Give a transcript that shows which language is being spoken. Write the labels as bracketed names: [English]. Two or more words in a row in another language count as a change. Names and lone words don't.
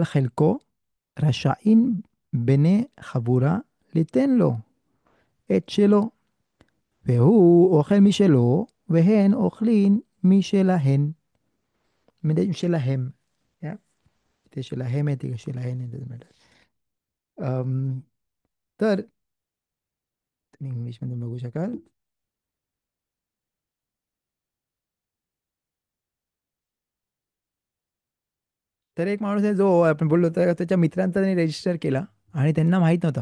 [Hebrew] חלקו, רשאים בני חבורה ליתן לו את שלו, והוא אוכל משלו, והן אוכלים משלהן, משלהם. [English] Yeah. [Marathi] ते शिला हे माहिती का शिला हे नाही मॅटर. तर तुम्ही इंग्लिशमध्ये बघू शकाल. तर एक माणूस आहे जो आपण बोललो तर त्याच्या मित्रांचा त्यांनी रजिस्टर केला आणि त्यांना माहीत नव्हतं.